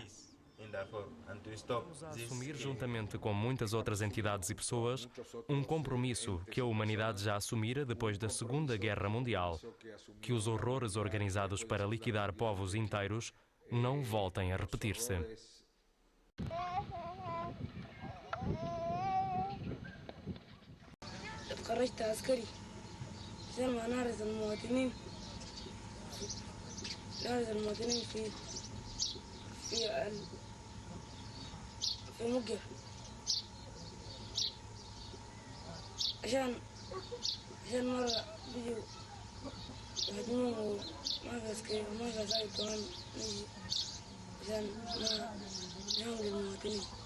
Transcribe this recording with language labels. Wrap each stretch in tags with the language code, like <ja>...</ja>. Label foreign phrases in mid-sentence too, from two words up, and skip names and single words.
<pt>Vamos a assumir, juntamente com muitas outras entidades e pessoas, um compromisso que a humanidade já assumira depois da Segunda Guerra Mundial, que os horrores organizados para liquidar povos inteiros não voltem a repetir-se.</pt> <ar>خرجت عسكري عشان ما نعرض المواطنين في مقر عشان مرة بيجوا يهاجمون وما في عسكري وما في عساكر كمان نجي عشان ما نهمل المواطنين.</ar>